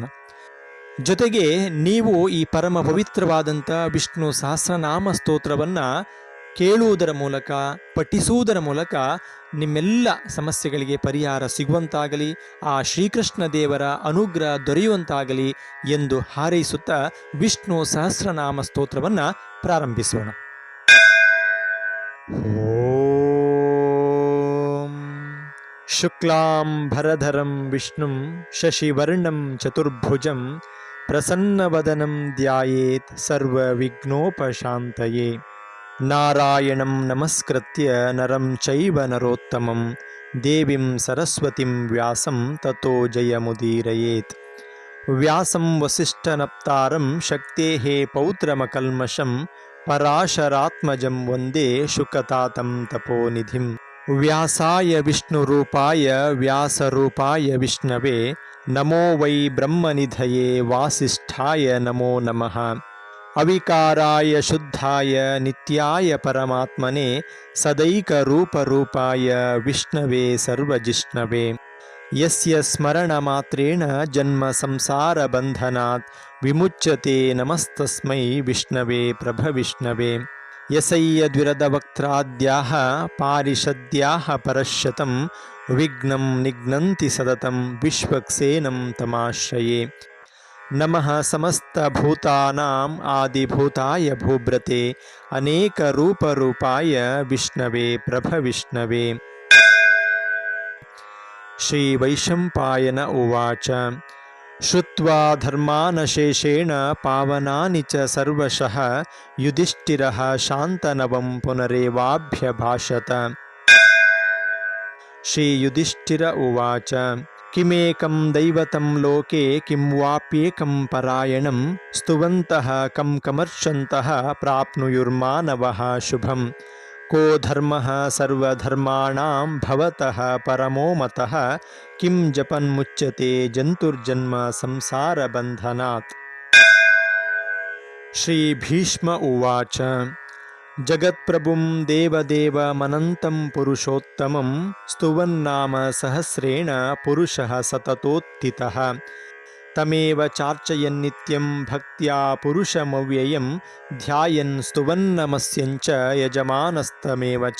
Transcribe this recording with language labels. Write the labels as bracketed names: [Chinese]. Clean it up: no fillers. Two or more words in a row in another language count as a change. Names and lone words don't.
[Kannada] ಜೊತೆಗೆ ನೀವು ಈ ಪರಮ ಪವಿತ್ರವಾದಂಥ ವಿಷ್ಣು ಸಹಸ್ರನಾಮ ಸ್ತೋತ್ರವನ್ನು ಕೇಳುವುದರ ಮೂಲಕ, ಪಠಿಸುವುದರ ಮೂಲಕ ನಿಮ್ಮೆಲ್ಲ ಸಮಸ್ಯೆಗಳಿಗೆ ಪರಿಹಾರ ಸಿಗುವಂತಾಗಲಿ, ಆ ಶ್ರೀಕೃಷ್ಣ ದೇವರ ಅನುಗ್ರಹ ದೊರೆಯುವಂತಾಗಲಿ ಎಂದು ಹಾರೈಸುತ್ತಾ ವಿಷ್ಣು ಸಹಸ್ರನಾಮ ಸ್ತೋತ್ರವನ್ನು ಪ್ರಾರಂಭಿಸೋಣ. [Sanskrit] ಓಂ ಶುಕ್ಲಾಂ ಭರಧರಂ ವಿಷ್ಣುಂ ಶಶಿವರ್ಣಂ ಚತುರ್ಭುಜಂ ಪ್ರಸನ್ನವದನಂ ಧ್ಯಾಯೇತ್ ಸರ್ವವಿಘ್ನೋಪಶಾಂತಯೇ. ನಾರಾಯಣಂ ನಮಸ್ಕೃತ್ಯ ನರಂ ಚೈವ ನರೋತ್ತಮಂ ದೇವಿಂ ಸರಸ್ವತಿಂ ವ್ಯಾಸಂ ತತೋ ಜಯಮುದೀರಯೇತ್. ವ್ಯಾಸಂ ವಸಿಷ್ಠನಪ್ತಾರಂ ಶಕ್ತೇಃ ಪೌತ್ರಮಕಲ್ಮಷಂ ಪರಾಶರಾತ್ಮಜಂ ವಂದೇ ಶುಕತಾತಂ ತಪೋನಿಧಿಂ. ವ್ಯಾಸಾಯ ವಿಷ್ಣುರೂಪಾಯ ವ್ಯಾಸರೂಪಾಯ ವಿಷ್ಣವೇ ನಮೋ ವೈ ಬ್ರಹ್ಮನಿಧಯೇ ವಾಸಿಷ್ಠಾಯ ನಮೋ ನಮಃ. ಅವಿಕಾರಾಯ ಶುದ್ಧಾಯ ನಿತ್ಯಾಯ ಪರಮಾತ್ಮನೆ ಸದೈಕರೂಪರೂಪಾಯ ವಿಷ್ಣವೇ ಸರ್ವಜಿಷ್ಣವೇ. ಯಸ್ಯ ಸ್ಮರಣಮಾತ್ರೇಣ ಜನ್ಮ ಸಂಸಾರ ಬಂಧನಾತ್ ವಿಮುಚ್ಯತೆ ನಮಸ್ತಸ್ಮೈ ವಿಷ್ಣವೇ ಪ್ರಭವಿಷ್ಣವೇ. ಯಸಯ್ಯ ದ್ವಿರದವಕ್ತ್ರಾದ್ಯಾಃ ಪಾರಿಷದ್ಯಾಃ ಪರಶ್ಶತಂ ವಿಘ್ನಂ ನಿಘ್ನಂತಿ ಸತತಂ ವಿಶ್ವಕ್ಸೇನಂ ತಮಾಶ್ರಯೇ. ನಮಃ ಸಮಸ್ತಭೂತಾನಾಂ ಆದಿಭೂತಾಯ ಭೂಭೃತೆ ಅನೇಕರೂಪರೂಪಾಯ ವಿಷ್ಣವೇ ಪ್ರಭವಿಷ್ಣವೇ. ಶ್ರೀ ವೈಶಂಪಾಯನ ಉವಾಚ. ಶ್ರುತ್ವಾ ಧರ್ಮಾನಶೇಷೇಣ ಪಾವನಾನಿ ಚ ಸರ್ವಶಃ ಯುಧಿಷ್ಠಿರಃ ಶಾಂತನವಂ ಪುನರೇವಾಭ್ಯಭಾಷತ. ಶ್ರೀ ಯುಧಿಷ್ಠಿರ ಉವಾಚ. ಕಿಮೇಕಂ ದೈವತಂ ಲೋಕೆ ಕಿಂ ವಾಪ್ಯೇಕಂ ಪರಾಯಣಂ ಸ್ತುವಂತಃ ಕಂ ಕಮರ್ಷಂತಃ ಪ್ರಾಪ್ನುಯುರ್ಮಾನವಃ ಶುಭಂ. ಕೋ ಧರ್ಮಃ ಸರ್ವಧರ್ಮಾಣಾಂ ಭವತಃ ಪರಮೋ ಮತಃ ಕಿಂ ಜಪನ್ಮುಚ್ಯತೆ ಜಂತುರ್ಜನ್ಮ ಸಂಸಾರ ಬಂಧನಾತ್. ಶ್ರೀ ಭೀಷ್ಮ ಉವಾಚ. ಜಗತ್ಪ್ರಭುಂ ದೇವದೇವಮನಂತಂ ಪುರುಷೋತ್ತಮಂ ಸ್ತುವನ್ನಾಮ ಸಹಸ್ರೇಣ ಪುರುಷಃ ಸತತೋತ್ಥಿತಃ. ತಮೇವ ಚಾರ್ಚಯನ್ನಿತ್ಯಂ ಭಕ್ತ್ಯಾ ಪುರುಷಮವ್ಯಯಂ ಧ್ಯಾಯನ್ ಸ್ತುವನ್ನಮಸ್ಯಂಚ ಯಜಮಾನಸ್ತಮೇವ ಚ.